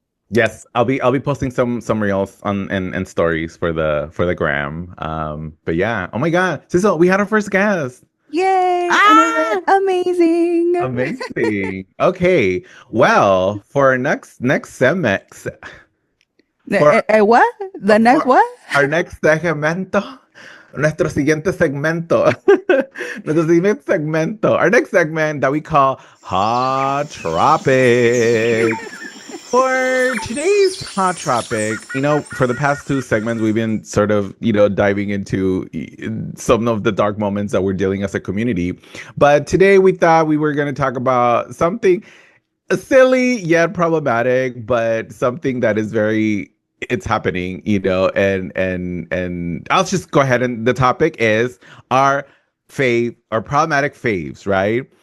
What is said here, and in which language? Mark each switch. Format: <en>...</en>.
<en>Yes, I'll be posting some reels on and stories for the gram. But yeah, oh my God, Sizzle, we had our first guest. Yay! Amazing. Amazing. Okay, well, for our next segment. What? The next what? Our next segmento.</en> <es>Nuestro siguiente segmento. Nuestro siguiente segmento.</es> <en>Our next segment that we call Hot Tropic. For today's hot topic, for the past 2 segments, we've been sort of, diving into some of the dark moments that we're dealing as a community. But today we thought we were going to talk about something silly yet problematic, but something that is it's happening, and I'll just go ahead, and the topic is our problematic faves, right?</en>